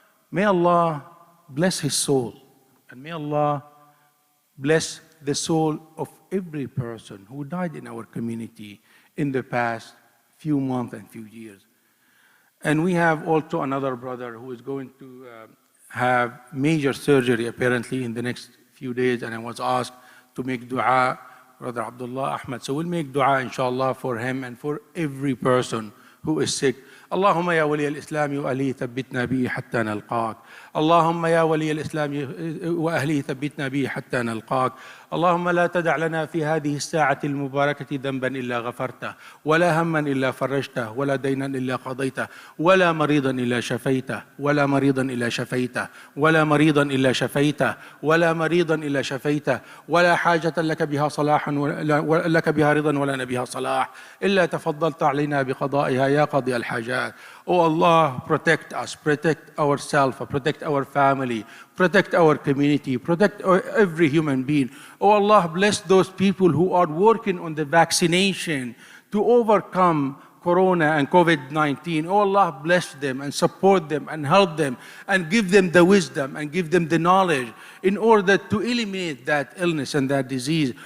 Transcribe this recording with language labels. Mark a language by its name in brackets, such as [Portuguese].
[English] May Allah bless his soul, and may Allah bless the soul of every person who died in our community in the past few months and few years. And we have also another brother who is going to have major surgery apparently in the next few days, and I was asked to make dua, Brother Abdullah Ahmed. So we'll make dua inshallah for him and for every person who is sick. [Arabic] اللهم يا ولي الإسلام وأهله ثبتنا به حتى نلقاك. اللهم يا ولي الإسلام وأهله ثبتنا به حتى نلقاك. اللهم لا تدع لنا في هذه الساعة المباركة ذنبا إلا غفرته، ولا هما إلا فرجته، ولا دينا إلا قضيته، ولا مريضا إلا شفيته، ولا مريضا إلا شفيته، ولا مريضا إلا شفيته، ولا مريضا إلا شفيته، ولا حاجة لك بها صلاح لك بها رضا ولنا بها صلاح إلا تفضلت علينا بقضائها يا قاضي الحاجات. [English] Oh Allah, protect us, protect ourselves, protect our family, protect our community, protect every human being. Oh Allah, bless those people who are working on the vaccination to overcome Corona and COVID-19. Oh Allah, bless them and support them and help them and give them the wisdom and give them the knowledge in order to eliminate that illness and that disease.